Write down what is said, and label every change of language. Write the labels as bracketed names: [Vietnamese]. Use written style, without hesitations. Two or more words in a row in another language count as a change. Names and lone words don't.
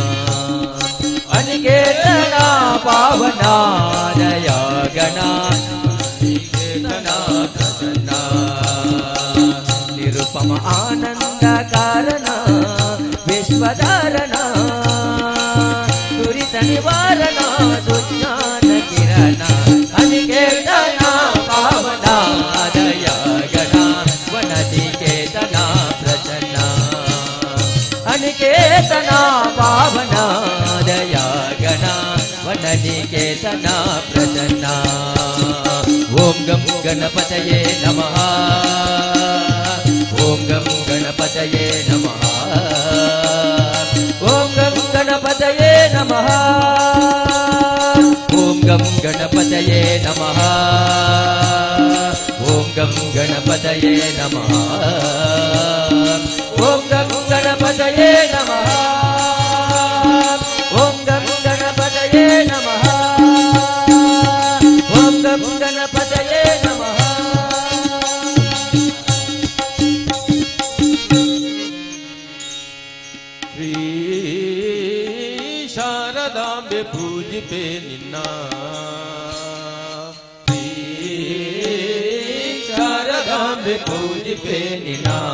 [Kannada] ಅನಿಕೇತನ ಪಾವನ ಜಯ ಗಣ ವನನಿಕೇತನ ಪ್ರಸನ್ನ ನಿರುಪಮ ಆನಂದ ಕಾರಣ ವಿಶ್ವಧಾರಣ ದುರಿತ ನಿವಾರಣ ಸುಜ್ಞಾನ ಕಿರಣ ಅನಿಕೇತನ ಪಾವನ ದಯ ಗಣ ವನನಿಕೇತನ ಪ್ರಸನ್ನ ಅನಿಕೇತನ ಪಾವನ ದಯ ಗಣ ವನನಿಕೇತನ ಪ್ರಸನ್ನ [Sanskrit] ಓಂ ಗಂ ಗಣಪತಯೇ ನಮಃ ಓಂ ಗಂ ಗಣಪತಯೇ ನಮಃ ಓಂ ಗಂ ಗಣಪತಯೇ ನಮಃ ಓಂ ಗಂ ಗಣಪತಯೇ ನಮಃ ಓಂ ಗಂ ಗಣಪತಯೇ ನಮಃ ಓಂ ಗಂ ಗಣಪತಯೇ ನಮಃ ಓಂ ಗಂ ಗಣಪತಯೇ ನಮಃ ಓಂ ಗಂ ಗಣಪತಯೇ ನಮಃ [Kannada] ಶಾರದಾಂಬೆ ಪೂಜಿಪೆ ನಿನ್ನ ಶಾರದಾಂಬೆ ಪೂಜಿಪೆ ನಿನ್ನ